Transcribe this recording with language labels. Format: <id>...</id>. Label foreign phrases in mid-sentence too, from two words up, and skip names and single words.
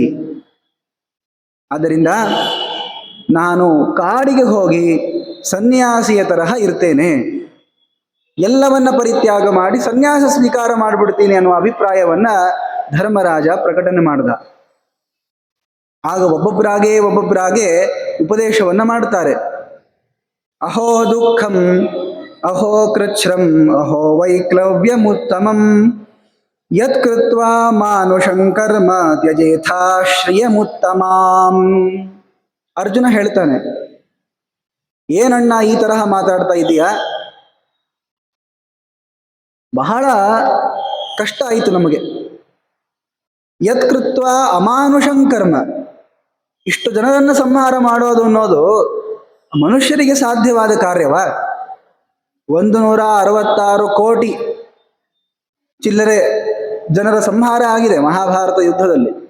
<kn>ಆದ್ದರಿಂದ ನಾನು ಕಾಡಿಗೆ ಹೋಗಿ ಸನ್ಯಾಸಿಯ ತರಹ ಇರ್ತೇನೆ, ಎಲ್ಲವನ್ನ ಪರಿತ್ಯಾಗ ಮಾಡಿ ಸನ್ಯಾಸ ಸ್ವೀಕಾರ ಮಾಡಿಬಿಡ್ತೀನಿ ಅನ್ನುವ ಅಭಿಪ್ರಾಯವನ್ನ ಧರ್ಮರಾಜ ಪ್ರಕಟಣೆ ಮಾಡ್ದ. ಆಗ ಒಬ್ಬೊಬ್ಬರಾಗೆ ಉಪದೇಶವನ್ನ ಮಾಡ್ತಾರೆ.</kn> <sa>ಅಹೋ ದುಃಖಂ, ಅಹೋ ಕೃಚ್ಛ್ರಂ, ಅಹೋ ವೈಕ್ಲವ್ಯಮುತ್ತಮಂ, ಯತ್ ಕೃತ್ವಾ ಮಾನುಷಂ ಕರ್ಮ ತ್ಯಜೇಥಾ ಶ್ರಿಯಮುತ್ತಮಾಂ.</sa> <kn>ಅರ್ಜುನ ಹೇಳ್ತಾನೆ, ಏನಣ್ಣ ಈ ತರಹ ಮಾತಾಡ್ತಾ ಇದೀಯಾ? ಬಹಳ ಕಷ್ಟ ಆಯಿತು ನಮಗೆ.</kn> <sa>ಯತ್ ಕೃತ್ವ ಅಮಾನುಷಂ ಕರ್ಮ,</sa> <kn>ಇಷ್ಟು ಜನರನ್ನು ಸಂಹಾರ ಮಾಡೋದು ಅನ್ನೋದು ಮನುಷ್ಯರಿಗೆ ಸಾಧ್ಯವಾದ ಕಾರ್ಯವ? 166 ಕೋಟಿ ಚಿಲ್ಲರೆ ಜನರ ಸಂಹಾರ ಆಗಿದೆ ಮಹಾಭಾರತ ಯುದ್ಧದಲ್ಲಿ.</kn>